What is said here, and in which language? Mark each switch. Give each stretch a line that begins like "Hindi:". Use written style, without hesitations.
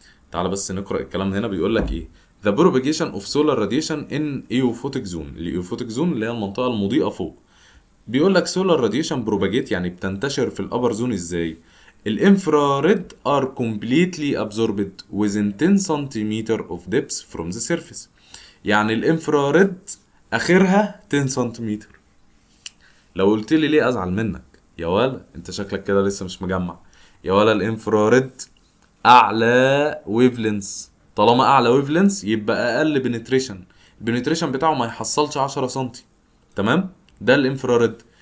Arabic: تعال بس نقرأ الكلام هنا بيقول لك ايه.
English: The propagation of solar radiation in eophotic zone.
Arabic: الايوفوتيك زون اللي هي المنطقة المضيئة فوق. بيقول لك
English: solar radiation propagate
Arabic: يعني بتنتشر في
English: الابر زون
Arabic: ازاي؟
English: الانفراريد are completely absorbed within 10 cm of depth from the surface.
Arabic: يعني الانفراريد اخرها 10 سنتيمتر. لو قلت لي ليه ازعل منك يا ولا، انت شكلك كده لسه مش مجمع. يا ولا الانفراريد اعلى ويف لينس، طالما اعلى ويف لينس يبقى اقل بنتريشن، البنتريشن بتاعه ما يحصلش 10 سنتي، تمام، ده الانفراريد.